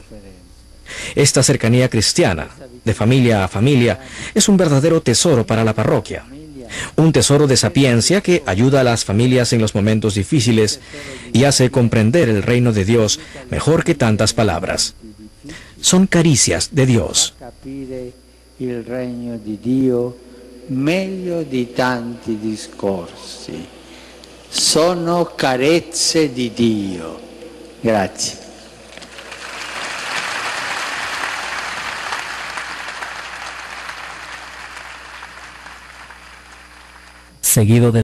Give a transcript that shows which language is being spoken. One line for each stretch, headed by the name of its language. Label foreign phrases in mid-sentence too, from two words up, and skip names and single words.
Spanish: Esta cercanía cristiana, de familia a familia, es un verdadero tesoro para la parroquia. Un tesoro de sapiencia que ayuda a las familias en los momentos difíciles y hace comprender el reino de Dios mejor que tantas palabras. Son caricias de Dios.
Italian: Il regno di Dio meglio di tanti discorsi. Sono carezze di Dio. Grazie.
Spanish: Seguido de